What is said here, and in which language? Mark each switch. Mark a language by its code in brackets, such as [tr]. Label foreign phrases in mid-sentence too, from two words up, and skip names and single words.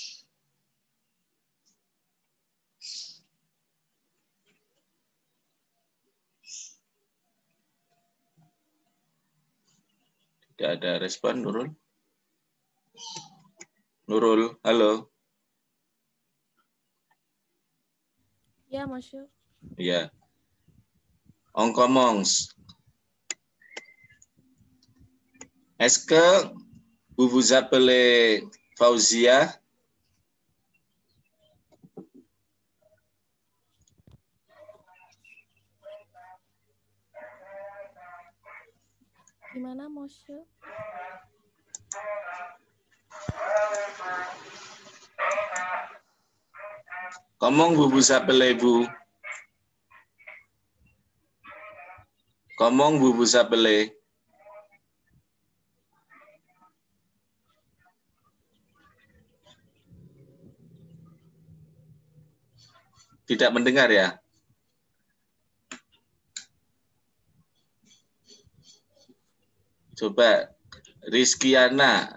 [id] Tidak ada respon Nurul. Nurul, halo. Ya, Monsieur. [fr] Ya. On commence. Est-ce que vous vous appelez Fauzia? [id] Gimana, Monsieur? [fr] Comment vous vous appelez-vous? Comment vous vous appelez? [id] Tidak mendengar ya? Coba Rizkiana.